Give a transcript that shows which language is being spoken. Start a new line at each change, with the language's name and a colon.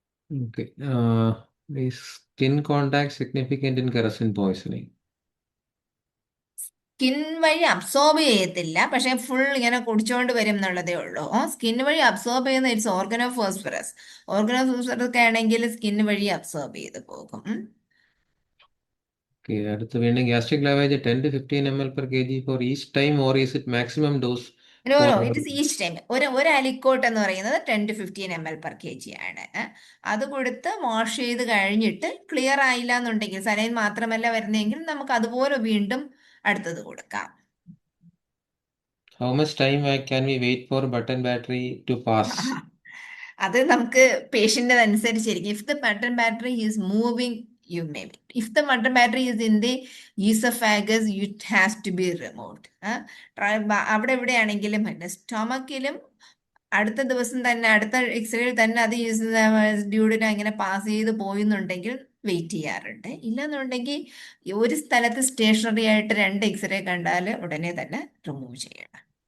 English: Okay. Is skin contact significant in kerosene poisoning?
Malayalam: Skin വഴി absorb ചെയ്യത്തില്ല, പക്ഷെ full ഇങ്ങനെ കുടിച്ചുകൊണ്ട് വരും എന്നുള്ളതേ ഉള്ളൂ. സ്കിൻ വഴി അബ്സോർബ് ചെയ്യുന്ന ഇറ്റ്സ് ഓർഗനോഫോസ്ഫറസ്. ഓർഗനോഫോസ്ഫറസ് ഒക്കെ ആണെങ്കിൽ സ്കിൻ വഴി അബ്സോർബ് ചെയ്ത് പോകും. അടുത്ത വീണ്ടും
English: Gastric lavage 10 to 15 ml per kg for each time, or is it maximum dose? No, it is each time.
Malayalam: ഒരു അലിക്കോട്ട് എന്ന് പറയുന്നത് 10 to 15 ml per kg ആണ്. അത് കൊടുത്ത് വാഷ് ചെയ്ത് കഴിഞ്ഞിട്ട് ക്ലിയർ ആയില്ല എന്നുണ്ടെങ്കിൽ, സലൈൻ മാത്രമല്ല വരുന്നതെങ്കിൽ നമുക്ക് അതുപോലെ വീണ്ടും അടുത്തത് കൊടുക്കാം.
English: How much time can we wait for button battery to pass?
Malayalam: അത് നമുക്ക് പേഷ്യന്റ് അനുസരിച്ചിരിക്കും.
English: If the button battery is moving, you may wait. If the button battery is in the esophagus, it has to be removed.
Malayalam: അവിടെ എവിടെയാണെങ്കിലും സ്റ്റൊമക്കിലും അടുത്ത ദിവസം തന്നെ അടുത്ത എക്സ്റേയിൽ തന്നെ അത് ഡ്യൂഡിനെ അങ്ങനെ പാസ് ചെയ്ത് പോയെന്നുണ്ടെങ്കിൽ വെയിറ്റ് ചെയ്യാറുണ്ട്. ഇല്ലെന്നുണ്ടെങ്കിൽ ഒരു സ്ഥലത്ത് സ്റ്റേഷനറി ആയിട്ട് 2 എക്സ്റേ കണ്ടാൽ ഉടനെ തന്നെ റിമൂവ് ചെയ്യണം.